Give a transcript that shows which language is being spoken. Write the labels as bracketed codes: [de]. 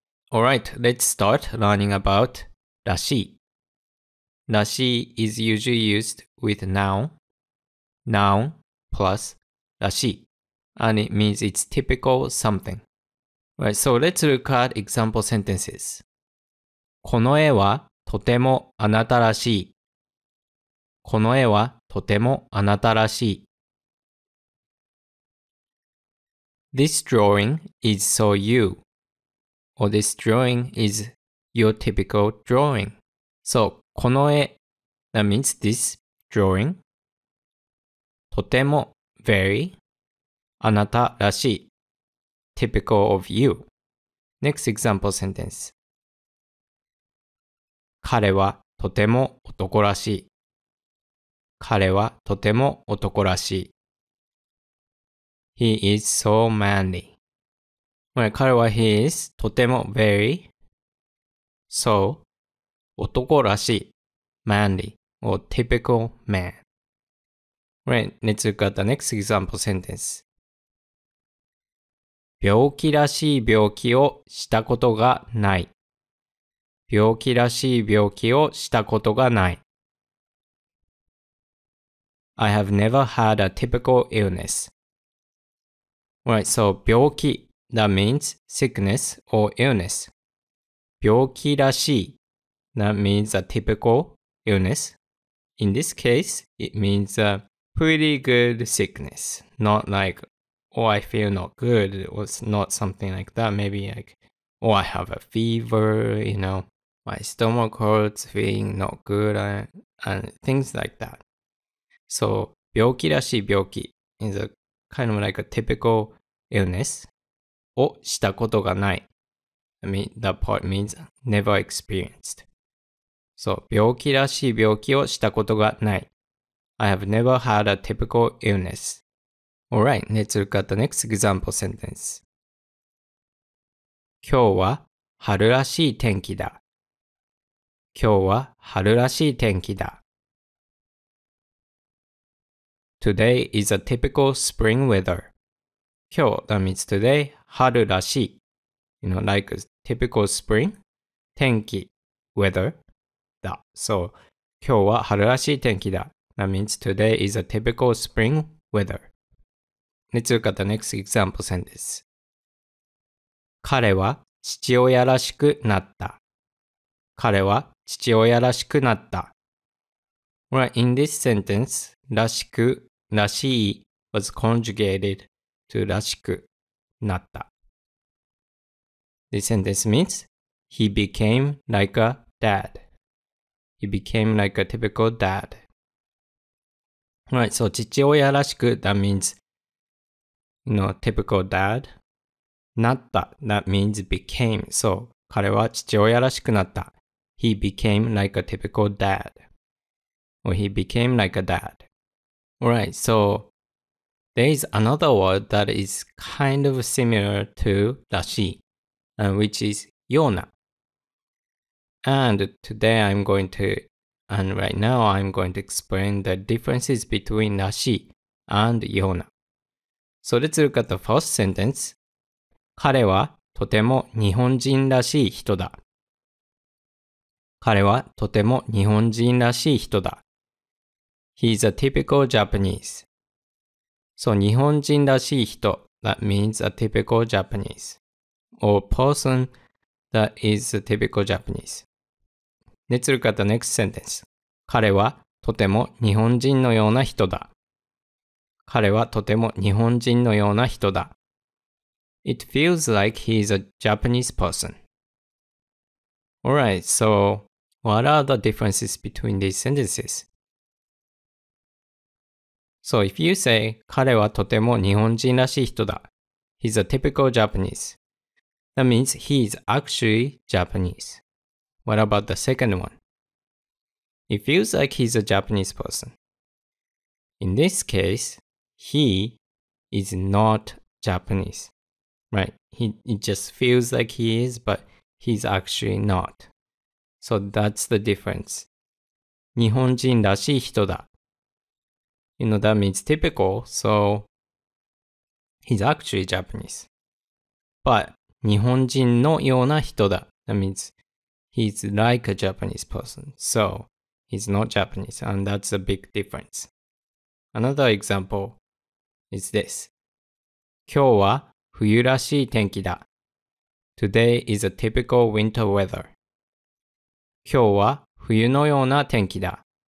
[en] Alright, let's start learning about dashi. Dashi is usually used with noun plus dashi, and it means it's typical something. Right, so let's look at example sentences. [ja] この絵はとてもあなたらしい。この絵はとてもあなたらしい。 [en] This drawing is so you, or this drawing is your typical drawing. So, [ja] この絵 [en] that means this drawing. [ja] とても [en] very [ja] あなたらしい [en] typical of you. Next example sentence. [ja] 彼はとても男らしい。彼はとても男らしい。 [en] He is so manly. [ja] 彼は [en] he is [ja] とても [en] very so [ja] 男らしい [en] manly or typical man.Right, let's look at the next example sentence. [ja] 病気らしい病気をしたことがない。病気らしい病気をしたことがない。 [en] I have never had a typical illness. Right, so [ja] 病気 [en] that means sickness or illness. [ja] 病気らしい [en] that means a typical illness. In this case, it means pretty good sickness, not like, oh, I feel not good. It was not something like that. Maybe like, oh, I have a fever, my stomach hurts, feeling not good, and things like that. So, [ja] 病気らしい病気 [en] is a kind of like a typical illness [ja] をしたことがない。 [en] I mean, that part means never experienced. [ja] So, 病気らしい病気をしたことがない。 [en] I have never had a typical illness. Alright, let's look at the next example sentence. [ja] 今日は春らしい天気だ。今日は春らしい天気だ。 [en] Today is a typical spring weather. [ja] 今日 [en] that means today, [ja] 春らしい。 [en] like a typical spring. [ja] 天気 [en] weather [ja] だ。 [en] So, [ja] 今日は春らしい天気だ。 [en] That means today is a typical spring weather. Let's look at the next example sentence. [ja] 彼は父親らしくなった。彼は父親らしくなった。 [en] Right, in this sentence, [ja] らしく、らしい [en] was conjugated to [ja] らしくなった。 [en] This sentence means he became like a dad. He became like a typical dad.Right, so [ja] 父親らしく [en] that means, typical dad. [ja] なった [en] that means became. [ja] So, 彼は父親らしくなった。 [en] He became like a typical dad. Or he became like a dad. Alright, so there is another word that is kind of similar to [ja] らしい, [en] which is yona. And today I'm going to,And right now I'm going to explain the differences between [ja] らしい [en] and yona. So let's look at the first sentence. [ja] 彼はとても日本人らしい人だ。彼はとても日本人らしい人だ。 [en] He's a typical Japanese. So [ja] 日本人らしい人 [en] that means a typical Japanese. Or person that is a typical Japanese.Let's look at the next sentence. [ja] 彼はとても日本人のような人だ。彼はとても日本人のような人だ。 [en] It feels like he is a Japanese person. Alright, so what are the differences between these sentences? So if you say [ja] 彼はとても日本人らしい人だ。 [en] He's a typical Japanese. That means he is actually Japanese.What about the second one? It feels like he's a Japanese person. In this case, he is not Japanese, right? It just feels like he is, but he's actually not. So that's the difference. [ja] 日本人らしい人だ. [en] That means typical, so he's actually Japanese. But [ja] 日本人のような人だ. [en] That means he's like a Japanese person. So he's not Japanese, and that's a big difference. Another example is this. [ja] 今日は冬らしい天気だ. [en] Today is a typical winter weather. [ja] 今日は冬のような天気だ.